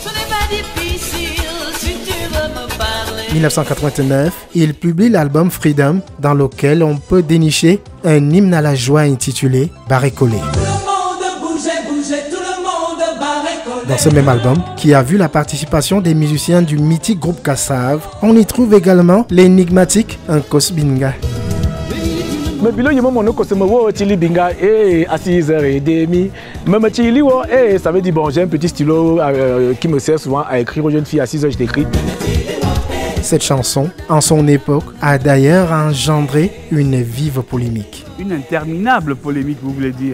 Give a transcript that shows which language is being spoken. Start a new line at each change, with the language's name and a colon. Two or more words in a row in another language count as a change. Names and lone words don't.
French: 1989, il publie l'album Freedom dans lequel on peut dénicher un hymne à la joie intitulé « Barré collé ». Dans ce même album, qui a vu la participation des musiciens du mythique groupe Kassav, on y trouve également l'énigmatique Nkos Binga. Mais bilo yimo mono ko sema wo tili binga à 6h30 même tili wo ça veut dire bon j'ai un petit stylo qui me sert souvent à écrire aux jeunes filles à 6h je t'écris. Cette chanson, en son époque, a d'ailleurs engendré une vive polémique. Une interminable polémique, vous voulez dire?